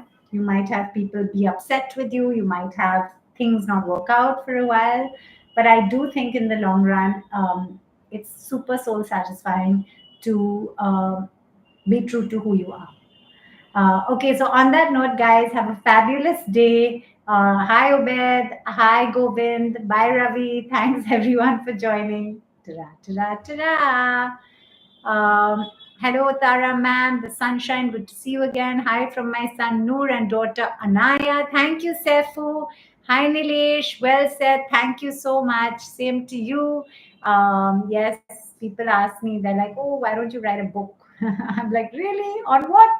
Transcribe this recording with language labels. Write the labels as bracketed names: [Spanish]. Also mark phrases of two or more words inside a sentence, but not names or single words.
[English] You might have people be upset with you, you might have things not work out for a while. But I do think in the long run, it's super soul satisfying to be true to who you are. Okay, so on that note, guys, have a fabulous day. Hi, Obed. Hi, Govind. Bye, Ravi. Thanks, everyone, for joining. Ta-da, ta-da, ta-da. Hello, Tara, ma'am. The sunshine. Good to see you again. Hi from my son, Noor, and daughter, Anaya. Thank you, Sefu. Hi, Nilesh. Well said. Thank you so much. Same to you. Yes, people ask me, they're like, oh, why don't you write a book? I'm like, really? On what?